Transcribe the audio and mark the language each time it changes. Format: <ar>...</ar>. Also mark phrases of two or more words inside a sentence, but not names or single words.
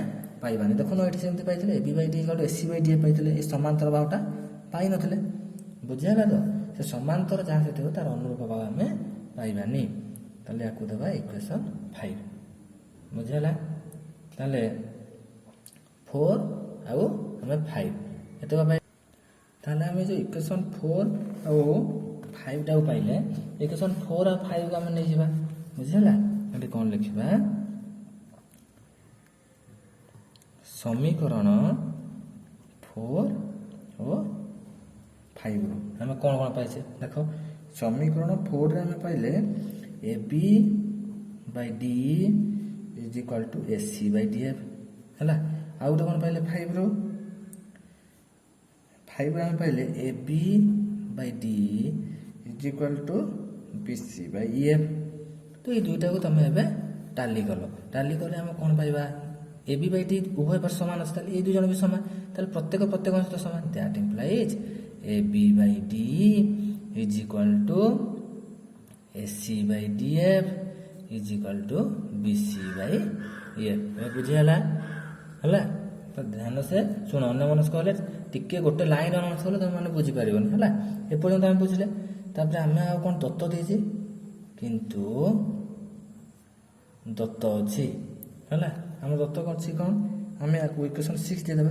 <or>ପାଇବାନି ଦେଖୁନ ଏଠି ସେମିତି ପାଇଥିଲେ</or> <en>AB by D equal to SC by DF</en> <or>ପାଇଥିଲେ ଏ ସମାନ୍ତର ବାହୁଟା ପାଇନଥିଲେ ବୁଝିହେଲା ତ ସେ ସମାନ୍ତର ଯାହା ସହିତ ତାର ଅନୁରୂପ ବାହୁ ଆମେ ପାଇବାନି ତାହେଲେ ୟାକୁ ଦେବା ଇକ୍ୱେସନ୍ 5 ବୁଝିହେଲା ତାହେଲେ 4 ଆଉ ଆମେ 5 ଏତକ ପାଇ ତାହେଲେ ଆମେ ଯେଉଁ ଇକ୍ୱେସନ୍ 4 ଆଉ 5ଟାକୁ ପାଇଲେ ଇକ୍ୱେସନ୍ 4 ଆଉ 5କୁ ଆମେ ନେଇଯିବା ବୁଝିହେଲା ଏଠି କ'ଣ ଲେଖିବା ସମୀକରଣ 4 ଓ 5ରୁ ଆମେ କ'ଣ କ'ଣ ପାଇଛେ ଦେଖ ସମୀକରଣ 4ରେ ଆମେ ପାଇଲେ</or> <en>AB by D is equal to SC by DF</en> <or>ହେଲା ଆଉ ଗୋଟେ କ'ଣ ପାଇଲେ 5ରୁ ଆମେ ପାଇଲେ</or> <en>AB by D is equal to BC by EF</en> <or>ତ ଏଇ ଦୁଇଟାକୁ ତମେ ଏବେ ଟାଲି କଲେ ଆମେ କ'ଣ ପାଇବା</or> <en>AB by D</en> <or>ଉଭୟ ପାର୍ଶ୍ୱ ସମାନ ଅଛି ତାହେଲେ ଏଇ ଦୁଇ ଜଣ ବି ସମାନ ତାହେଲେ ପ୍ରତ୍ୟେକ ସହିତ ସମାନ</or> <en>that implies AB by D is equal to SC by DF is equal to BC by EF</en> <or>ବୁଝିହେଲା ହେଲା ତ ଧ୍ୟାନ ସେ ଶୁଣ ଅନ୍ୟମନସ୍କ ହେଲେ ଟିକେ ଗୋଟେ ଲାଇନ୍ ଅନ୍ୟମନସ୍କ ହେଲେ ତୁମେମାନେ ବୁଝିପାରିବନି ହେଲା ଏପର୍ଯ୍ୟନ୍ତ ଆମେ ବୁଝିଲେ ତାପରେ ଆମେ ଆଉ କ'ଣ ଦତ୍ତ ଦେଇଛେ କିନ୍ତୁ ଦତ୍ତ ଅଛି ହେଲା। ଆମ ଦତ୍ତ ଅଛି କ'ଣ, ଆମେ ୟାକୁ ଇକ୍ୱେସନ୍ 6 ଦେଇଦେବା।</or>